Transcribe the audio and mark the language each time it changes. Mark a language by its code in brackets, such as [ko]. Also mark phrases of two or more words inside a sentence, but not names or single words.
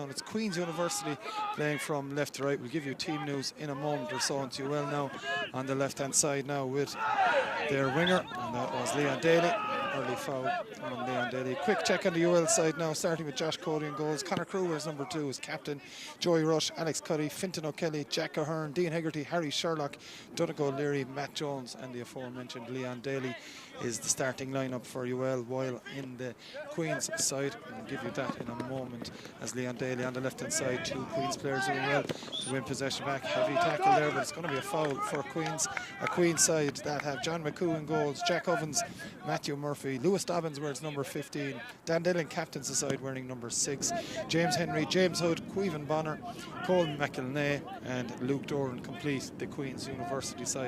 [en] And it's Queen's University playing from left to right. We'll give you team news in a moment or so. And UL now on the left-hand side now with their winger, and that was Leon Daly. Early foul on Leon Daly. Quick check on the UL side now, starting with Josh Cody in goals. Conor Kruger is number 2 as captain. Joey Rush, Alex Cuddy, Fintan O'Kelly, Jack Ahern, Dean Hegarty, Harry Sherlock, Donegal O'Leary, Matt Jones, and the aforementioned Leon Daly is the starting lineup for UL, while in the Queen's side, I'll give you that in a moment, as Leon Daly on the left-hand side, 2 Queen's players doing well to win possession back. Heavy tackle there, but it's going to be a foul for a Queen's side that have John McCoo in goals, Jack Ovens, Matthew Murphy, Lewis Dobbins wears number 15, Dan Dillon captains the side wearing number 6, James Henry, James Hood, Queven Bonner, Colin McElnay and Luke Doran complete the Queen's University side.